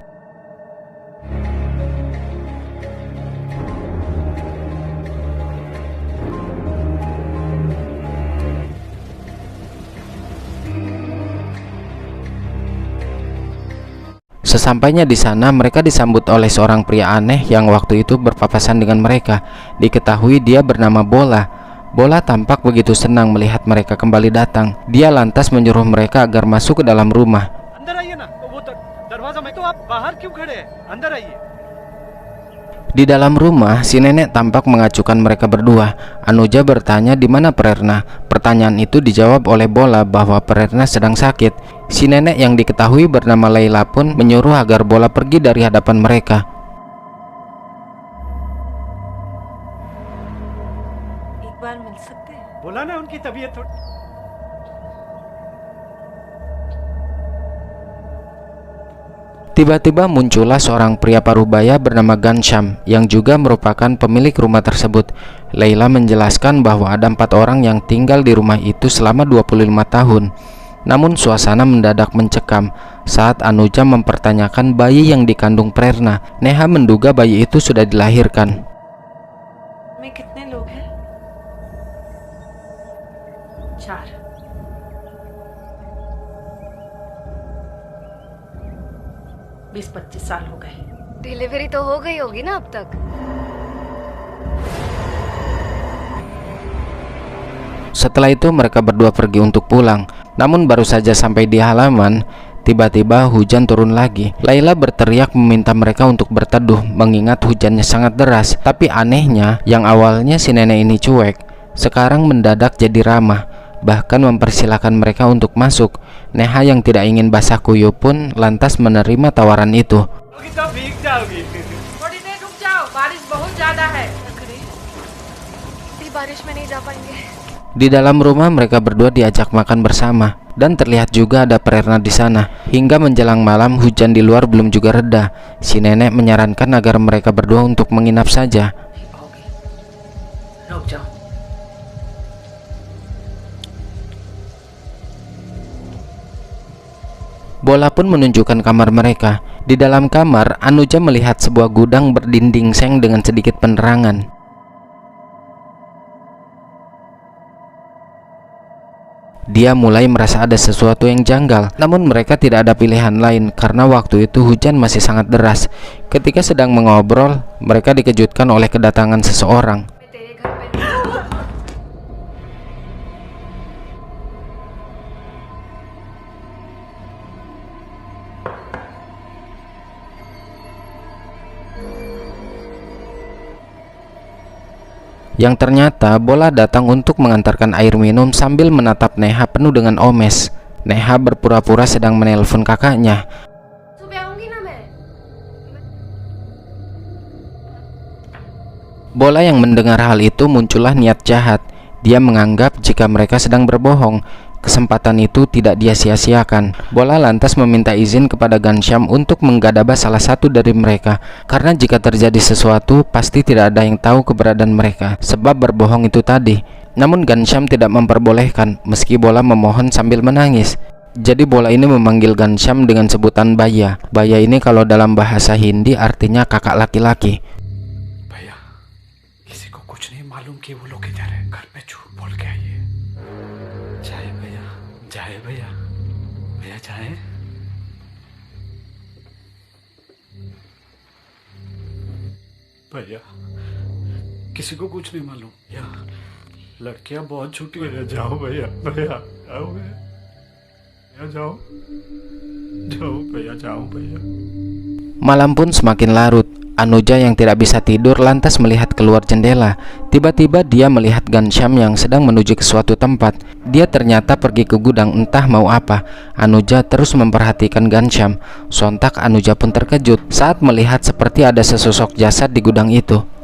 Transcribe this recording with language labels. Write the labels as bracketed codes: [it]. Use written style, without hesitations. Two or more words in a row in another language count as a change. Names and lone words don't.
[id] Sesampainya di sana, mereka disambut oleh seorang pria aneh yang waktu itu berpapasan dengan mereka. Diketahui dia bernama Bola. Bola tampak begitu senang melihat mereka kembali datang. Dia lantas menyuruh mereka agar masuk ke dalam rumah. [hi] अंदर आइए ना, वो दरवाजा में तो आप बाहर क्यों खड़े हैं? अंदर आइए. [id] Di dalam rumah, si nenek tampak mengacukan mereka berdua. Anuja bertanya di mana Prerna. Pertanyaan itu dijawab oleh Bola bahwa Prerna sedang sakit. Si nenek yang diketahui bernama Laila pun menyuruh agar Bola pergi dari hadapan mereka. [hi] एक बार मिल सकते हैं? बोला ना उनकी तबीयत थोड़ी. [id] Tiba-tiba muncullah seorang pria parubaya bernama Ghanshyam yang juga merupakan pemilik rumah tersebut. Laila menjelaskan bahwa ada 4 orang yang tinggal di rumah itu selama 25 tahun. Namun suasana mendadak mencekam saat Anuja mempertanyakan bayi yang dikandung Prerna. Neha menduga bayi itu sudah dilahirkan. [hi] में कितने लोग हैं? 4। 20-25 साल हो गए। डिलीवरी तो हो गई होगी ना अब तक? [id] Setelah itu mereka berdua pergi untuk pulang. Namun baru saja sampai di halaman, tiba-tiba hujan turun lagi. Laila berteriak meminta mereka untuk berteduh mengingat hujannya sangat deras. Tapi anehnya, yang awalnya si nenek ini cuek, sekarang mendadak jadi ramah, bahkan mempersilahkan mereka untuk masuk. Neha yang tidak ingin basah kuyup pun lantas menerima tawaran itu. [hi] तो भीग जाओगी। थोड़ी देर रुक जाओ, बारिश बहुत ज्यादा है। इतनी बारिश में नहीं जा पाएंगे। [id] Di dalam rumah mereka berdua diajak makan bersama dan terlihat juga ada Prerna di sana. Hingga menjelang malam hujan di luar belum juga reda. Si nenek menyarankan agar mereka berdua untuk menginap saja. [hi] रुक जाओ। [id] Bola pun menunjukkan kamar mereka. Di dalam kamar, Anuja melihat sebuah gudang berdinding seng dengan sedikit penerangan. Dia mulai merasa ada sesuatu yang janggal, namun mereka tidak ada pilihan lain karena waktu itu hujan masih sangat deras. Ketika sedang mengobrol, mereka dikejutkan oleh kedatangan seseorang. [hi] तेरे घर पे [id] Yang ternyata Bola datang untuk mengantarkan air minum sambil menatap Neha penuh dengan omes. Neha berpura-pura sedang menelpon kakaknya. [hi] सुबह आऊंगी ना मैं। [id] Bola yang mendengar hal itu muncullah niat jahat. Dia menganggap jika mereka sedang berbohong. Kesempatan itu tidak dia sia-siakan. Bola lantas meminta izin kepada Ghanshyam untuk menggadabah salah satu dari mereka, karena jika terjadi sesuatu pasti tidak ada yang tahu keberadaan mereka sebab berbohong itu tadi. Namun Ghanshyam tidak memperbolehkan meski Bola memohon sambil menangis. Jadi Bola ini memanggil Ghanshyam dengan sebutan Baya. Baya ini kalau dalam bahasa Hindi artinya kakak laki-laki. [hi] भैया किसी को कुछ नहीं मालूम कि वो लोग किधर है। घर पे झूठ बोल के आइए। जाए भैया, जाए भैया, भैया जाए। भैया किसी को कुछ नहीं मालूम। भैया लड़कियां बहुत छूटी है। जाओ भैया, भैया जाओ भैया, भैया जाओ, जाओ भैया, जाओ भैया। [id] Malam pun semakin larut. Anuja yang tidak bisa tidur lantas melihat keluar jendela. Tiba-tiba dia melihat Ghanshyam yang sedang menuju ke suatu tempat. Dia ternyata pergi ke gudang entah mau apa. Anuja terus memperhatikan Ghanshyam. Sontak Anuja pun terkejut saat melihat seperti ada sesosok jasad di gudang itu.